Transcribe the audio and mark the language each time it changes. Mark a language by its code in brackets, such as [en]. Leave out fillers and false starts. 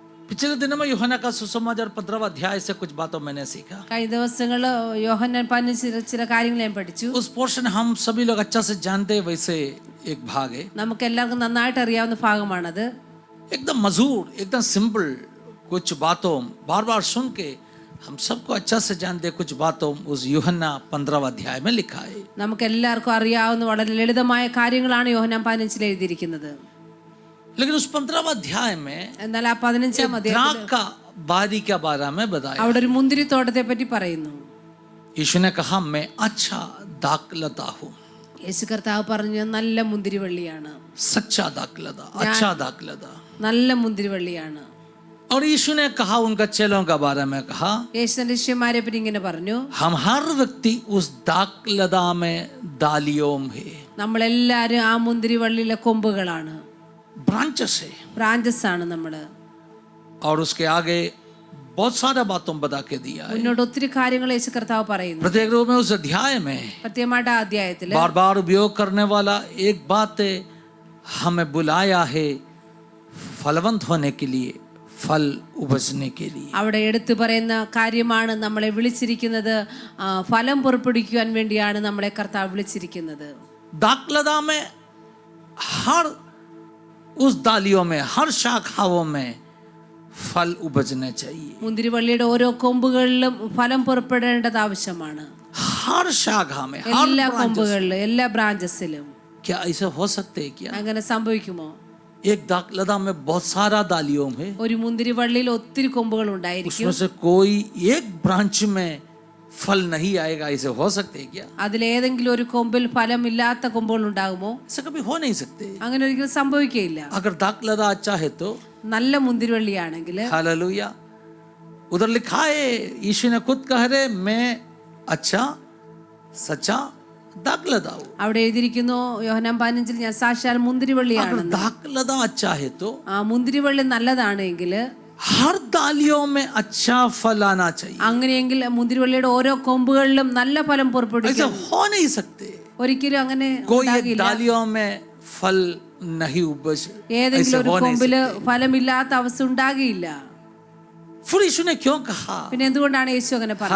[hi] पिछले दिनों में यूहन्ना का सुसमाचार 15वां अध्याय से कुछ बातों मैंने सीखा. [ml] കഴിഞ്ഞ ദിവസങ്ങളിൽ യോഹന്നാൻ 15 ചില കാര്യങ്ങൾ ഞാൻ പഠിച്ചു. [hi] उस पोर्शन हम सभी लोग अच्छा से जानते हैं, वैसे एक भाग है. [ml] നമുക്ക് എല്ലാവർക്കും നന്നായിട്ട് അറിയാവുന്ന ഭാഗമാണത്. [hi] एकदम मधुर, एकदम सिंपल, कुछ बातों बार बार सुन के हम सबको अच्छा से जानते हैं. कुछ बातों उस यूहन्ना 15वां अध्याय में लिखा है. [ml] നമുക്ക് എല്ലാവർക്കും അറിയാവുന്ന വളരെ ലളിതമായ കാര്യങ്ങളാണ് യോഹന്നാൻ 15 എഴുതിയിരിക്കുന്നത്. [hi] लेकिन उस 15वां अध्याय में [ml] എന്നാൽ ആ 15-ാം അധ്യായത്തിൽ [hi] का बारी के बारे में बताया. [ml] അവിടെ ഒരു മുന്തിരിത്തോട്ടത്തെ പറ്റി പറയുന്നു. [hi] यीशु ने कहा, मैं अच्छा दाखलता हूँ. [ml] യേശു കർത്താവ് പറഞ്ഞു, നല്ല മുന്തിരിവള്ളിയാണ്, [hi] सच्चा दाखलता, अच्छा दाखलता. [ml] നല്ല മുന്തിരിവള്ളിയാണ്. [hi] और यीशु ने कहा उनका चेलों के बारे में कहा, [ml] യേശുവിന്റെ ശിഷ്യന്മാരെ പറ്റി ഇങ്ങനെ പറഞ്ഞു, [hi] हम हर व्यक्ति उस दाखलता में डालियों है. [ml] നമ്മളെല്ലാരും ആ മുന്തിരിവള്ളിയിലെ കൊമ്പുകളാണ്, [hi] ब्रांचेस है. [ml] ബ്രാഞ്ചസ് ആണ് നമ്മള്. [hi] और उसके आगे बहुत सारा बातों बता के दिया है. [ml] മുന്നോട്ട് ഒത്തിരി കാര്യങ്ങൾ യേശു കർത്താവ് പറയുന്നു. [hi] प्रत्येक रूप में उस अध्याय में [ml] പ്രത്യേകമായിട്ട് ആ അധ്യായത്തില് [hi] बार बार उपयोग करने वाला एक बात है, हमें बुलाया है फलवंत होने के लिए, फल उपजने के लिए. [ml] അവിടെ എടുത്തു പറയുന്ന കാര്യമാണ്, നമ്മളെ വിളിച്ചിരിക്കുന്നത് ഫലം പുറപ്പെടുവിക്കുവാൻ വേണ്ടിയാണ് നമ്മളെ കർത്താവ് വിളിച്ചിരിക്കുന്നത്. [hi] दाखलता में हर उस डालियों में, हर शाखाओं में फल उपजने चाहिए. [ml] മുന്തിരിവള്ളിയുടെ ഓരോ കൊമ്പുകളിലും ഫലം പുറപ്പെടേണ്ടത് ആവശ്യമാണ്. [hi] हर शाखा में, [ml] എല്ലാ [hi] हर [ml] കൊമ്പുകളിലും, എല്ലാ ബ്രാഞ്ചസിലും. [hi] क्या ऐसा हो सकते है क्या? [ml] അങ്ങനെ സംഭവിക്കുമോ? [hi] एक दाखलता में बहुत सारा डालियों में, [ml] ഒരു മുന്തിരിവള്ളിയിൽ ഒത്തിരി കൊമ്പുകൾ ഉണ്ടായിരിക്കും, [hi] उसमें से कोई एक ब्रांच में फल नहीं आएगा, ऐसे हो सकते है क्या? [ml] അതിലേതെങ്കിലും ഒരു കൊമ്പിൽ ഫലമില്ലാത്ത കൊമ്പുകൾ ഉണ്ടാകുമോ? [hi] ऐसा कभी हो नहीं सकते. [ml] അങ്ങനെ ഒരിക്കലും സംഭവിക്കുകയില്ല. [hi] अगर दाखलता अच्छा है तो [ml] നല്ല മുന്തിരിവള്ളിയാണെങ്കിൽ हालेलुया. [hi] उधर लिखा है, यीशु ने खुद कह रहे, मैं अच्छा सच्चा दाखलता हूँ. [ml] അവിടെ എഴുതിയിരിക്കുന്നു യോഹന്നാൻ 15 ഞാൻ സാക്ഷാൽ മുന്തിരിവള്ളിയാണ്. [hi] अगर दाखलता अच्छा है तो [ml] ആ മുന്തിരിവള്ളി നല്ലതാണെങ്കിൽ [hi] हर डालियों में अच्छा फल आना चाहिए. [ml] അങ്ങനെയെങ്കിൽ മുന്തിരിവള്ളിയുടെ ഓരോ കൊമ്പുകളിലും നല്ല ഫലം [hi] ऐसा [ml] പുറപ്പെടുവിക്കും. [hi] हो नहीं सकते. [ml] ഒരിക്കലും അങ്ങനെ [hi] कोई एक [ml] ഉണ്ടാകില്ല. [hi] डालियों में फल नहीं उपज, [ml] ഏതെങ്കിലും [hi] ऐसे [ml] ഒരു [hi] हो नहीं [ml] കൊമ്പില് [hi] सकते. [ml] ഫലമില്ലാത്ത അവസ്ഥ ഉണ്ടാകില്ല. [hi] फिर यीशु ने क्यों कहा, [ml] പിന്നെ എന്തുകൊണ്ടാണ് യേശു അങ്ങനെ പറഞ്ഞത്?